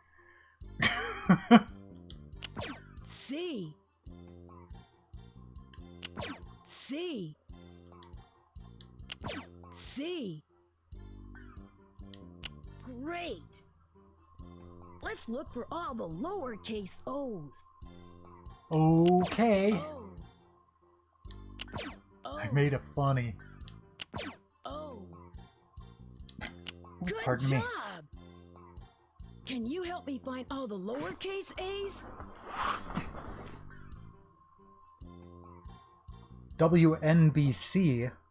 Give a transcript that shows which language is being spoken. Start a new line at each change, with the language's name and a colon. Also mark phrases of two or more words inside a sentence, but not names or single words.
English: C. C. C. Great. Let's look for all the lowercase O's. Okay. O. O. I made it funny. O. Ooh, Good pardon job. me. Can you help me find all the lowercase A's? WNBC.